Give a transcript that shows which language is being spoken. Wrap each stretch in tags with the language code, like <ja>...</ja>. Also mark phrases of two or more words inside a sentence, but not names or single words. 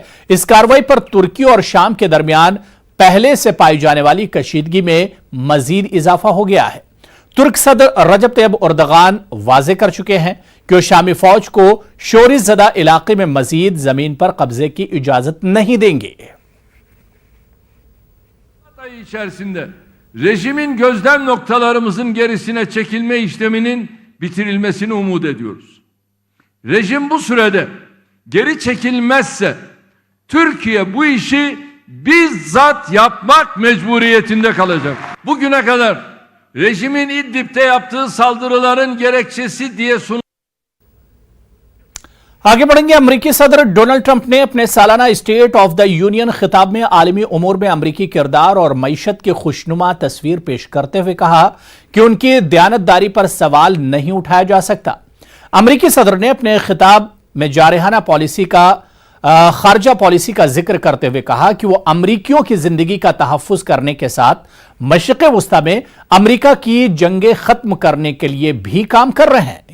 <ur>اس کارروائی پر ترکی اور شام کے درمیان پہلے سے پائی جانے والی کشیدگی میں مزید اضافہ ہو گیا ہے۔ ترک صدر رجب طیب اردغان واضح کر چکے ہیں کہ وہ شامی فوج کو شورش زدہ علاقے میں مزید زمین پر قبضے کی اجازت نہیں دیں گے۔</ur> <tr>Rejimin gözlem noktalarımızın gerisine çekilme işleminin bitirilmesini umut ediyoruz. Rejim bu sürede geri çekilmezse Türkiye bu işi bizzat yapmak mecburiyetinde kalacak. Bugüne kadar rejimin İdlib'de yaptığı saldırıların gerekçesi diye sunulan</tr> <ur>آگے بڑھیں گے. امریکی صدر ڈونلڈ ٹرمپ نے اپنے سالانہ</ur> <en>State of the Union</en> <ur>خطاب میں عالمی امور میں امریکی کردار اور معیشت کی خوشنما تصویر پیش کرتے ہوئے کہا کہ ان کی دیانتداری پر سوال نہیں اٹھایا جا سکتا. امریکی صدر نے اپنے خطاب میں جارحانہ پالیسی کا خارجہ پالیسی کا ذکر کرتے ہوئے کہا کہ وہ امریکیوں کی زندگی کا تحفظ کرنے کے ساتھ مشرق وسطیٰ میں امریکہ کی جنگیں ختم کرنے کے لیے بھی کام کر رہے ہیں.</ur>